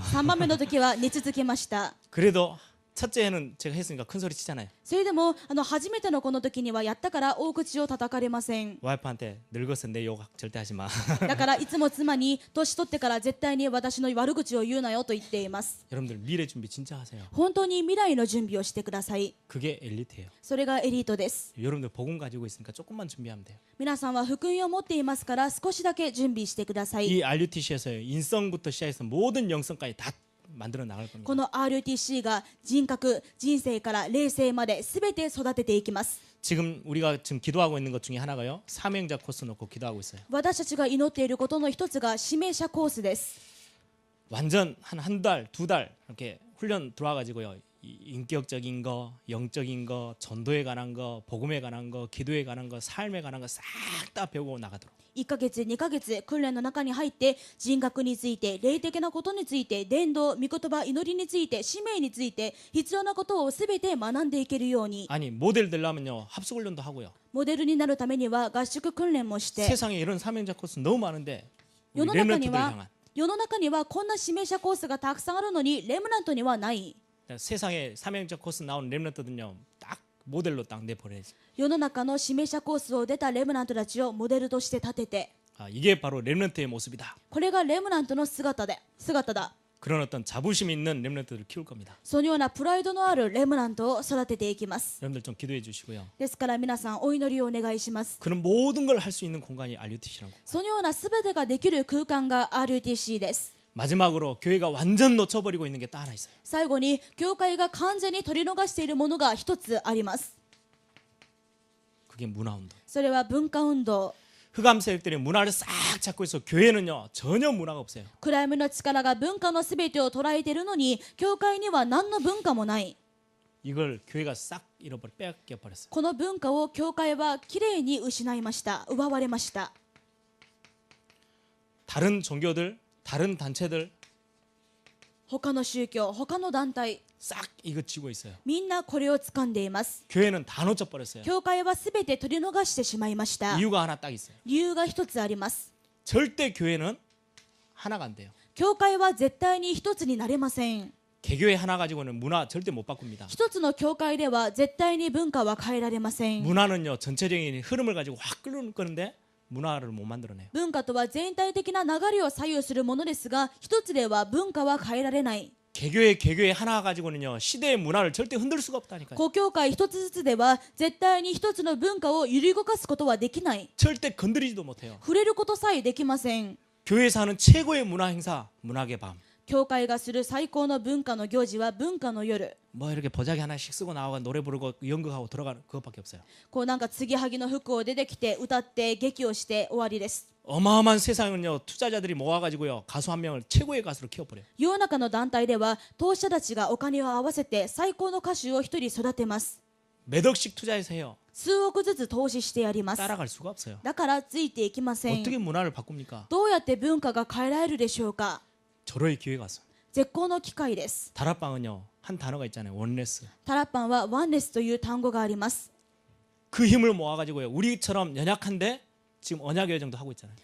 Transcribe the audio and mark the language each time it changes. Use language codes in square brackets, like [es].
[ja] 3番目の時は寝続けました。 [ko] 그래도 첫째는 제가 했으니까 큰 소리 치잖아요. [ja] それでも初めての子の時にはやったから大口を叩かれません。 [ko] 와이프한테 늙어서 내 욕 절대 하지 마. [ja] だからいつも妻に年取ってから絶対に私の悪口を言うなよと言っています。 [ko] 여러분들 미래 준비 진짜 하세요. [ja] 本当に未来の準備をしてください。 [ko] 그게 엘리트예요. [ja] それがエリートです。 [ko] 여러분들 복음 가지고 있으니까 조금만 준비하면 돼요. [ja] 皆さんは福音を持っていますから少しだけ準備してください。 [ko] 이 RUTC에서요 인성부터 시작해서 모든 영성까지 다 만들어 나갈 겁니다. [ja] この RUTC が人格、人生から霊性まで全て育てていきます。 [ko] 지금 우리가 지금 기도하고 있는 것 중에 하나가요 사명자 코스 놓고 기도하고 있어요. [ja] 私たちが祈っていることの一つが指名者コースです。 [ko] 완전 한 달, 두 달 이렇게 훈련 들어와가지고요 인격적인 거, 영적인 거, 전도에 관한 거, 복음에 관한 거, 기도에 관한 거, 삶에 관한 거 싹 다 배우고 나가도록. [ja] 1ヶ月、2ヶ月訓練の中に入って人格について、霊的なことについて、伝道、御言葉、祈りについて、使命について必要なことをすべて学んでいけるように。 [ko] 아니 모델 되려면요 합숙 훈련도 하고요. [ja] モデルになるためには合宿訓練もして、 [ko] 세상에 이런 사명자 코스 너무 많은데 [ja] 世 [ko] 우리 [ja] の中に [ko] 렘넌트들 [ja] は [ko] 향한 [ja] 世の中にはこんな指名者コースがたくさんあるのにレムナントにはない。 [ko] 세상에 사명자 코스 나온 렘넌트들은요 딱 모델로 딱 내보내지. [ja] 世の中の指名者コースを出たレムナントたちをモデルとして立てて、 [ko] 아, 이게 바로 렘넌트의 모습이다. [ja] これがレムナントの姿だ。 [ko] 그런 어떤 자부심 있는 렘넌트들을 키울 겁니다. [ja] そのようなプライドのあるレムナントを育てていきます。 [ko] 여러분들 좀 기도해 주시고요. [ja] ですから皆さんお祈りをお願いします。 [ko] 그런 모든 걸 할 수 있는 공간이 RUTC라고. [ja] そのようなすべてができる空間が RUTC です。 [ko] 마지막으로 교회가 완전 놓쳐버리고 있는 게 딱 하나 있어요. [ja] 最後に教会が完全に取り逃しているものが一つあります。 [ko] 그게 문화운동. [ja] それは文化運動。 [ko] 흑암 세력들이 문화를 싹 잡고 있어. 교회는요 전혀 문화가 없어요. [ja] 暗闇の力が文化のすべてを捉えているのに教会には何の文化もない。 [ko] 이걸 교회가 싹 잃어버려 뺏겨 버렸어요. [ja] この文化を教会はきれいに失いました。奪われました。 [ko] 다른 종교들, 다른 단체들 [ja] 他の宗教、他の団体、 [ko] 싹 이거 쥐고 있어요. [ja] みんなこれを掴んでいます。 [ko] 교회는 다 놓쳐 버렸어요. [ja] 教会はすべて取り逃してしまいました。 [ko] 이유가 하나 딱 있어요. [ja] 理由が一つあります。 [ko] 절대 교회는 하나가 안 돼요. [ja] 教会は絶対に一つになれません。 [ko] 개교회 하나 가지고는 문화 절대 못 바꿉니다. [ja] 一つの教会では絶対に文化は変えられません。 [ko] 문화는요 전체적인 흐름을 가지고 확 끌어는데 문화를 못 만들어내요. [ja] 文化とは全体的な流れを左右するものですが、一つでは文化は変えられない。 [ko] 개교회 하나 가지고는요 시대의 문화를 절대 흔들 수가 없다니까요. [ja] 公教会一つずつでは絶対に一つの文化を揺り動かすことはできない。 [ko] 절대 건드리지도 못해요. [ja] 触れることさえできません。 [ko] 교회에서 하는 최고의 문화 행사 문학의 밤. [ja] 教会がする最高の文化の行事は文化の夜。 [ko] 뭐 이렇게 보자기 하나씩 쓰고 나와가 노래 부르고 연극하고 들어가는 그것밖에 없어요. [ja] こうなんか継ぎはぎの服を出てきて歌って劇をして終わりです。 [ko] 어마어마한 세상은요 투자자들이 모아가지고요 가수 한 명을 최고의 가수로 키워버려요. [ja] 世の中の団体では投資者たちがお金を合わせて最高の歌手を一人育てます。 [ko] 몇 억씩 투자해서 해요. [ja] 数億ずつ投資してやります。 [ko] 따라갈 수가 없어요. [ja] だからついていきません。 [ko] 어떻게 문화를 바꿉니까? [ja] どうやって文化が変えられるでしょうか。 [ko] 저로의 기회가 왔어요. [ja] 絶好の機会です。 [ko] 다락방은요 한 단어가 있잖아요. 원레스. [ja] タラッパンはワンネスという単語があります。 [ko] 그 힘을 모아가지고요 우리처럼 연약한데 지금 언약의 여정도 하고 있잖아요.